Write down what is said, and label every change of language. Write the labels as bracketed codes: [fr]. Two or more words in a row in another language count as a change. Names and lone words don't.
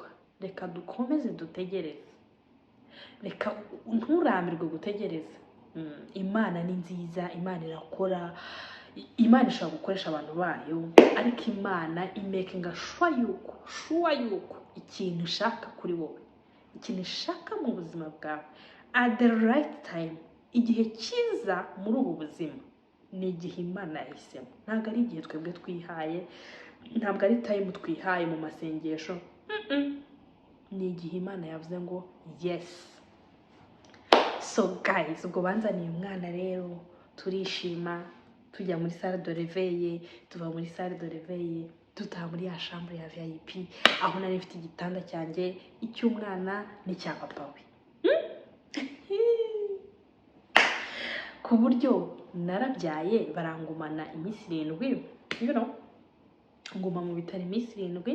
[rw] Reka dukomeze dutegereze, reka nturambirwe gutegereza. Imana ni nziza, Imana irakora, Imana ishobora gukoresha abantu bayo, ariko Imana [en] imekinga shuwa [rw] yuko ikintu ishaka kuri wowe, ikintu ishaka mu buzima bwawe [en] at the right time, [rw] igihe cyiza muri ubu buzima ni igihe Imana yahisemo. Ntabwo ari igihe twebwe twihaye, ntabwo ari time twihaye mu masengesho. Ni igihe Imana yavuze ngo yes. [en] So guys, [rw] ubwo banzaniye umwana rero, turishima, tujya muri [fr] salle de réveil, [rw] tuva muri [fr] salle de réveil [rw] dutaha muri ya chambre ya VIP, aho nari mfite igitanda cyanjye, icy'umwana n'icya papa we. Ku buryo narabyaye barangumana iminsi 7, nguma mu bitaro iminsi 7.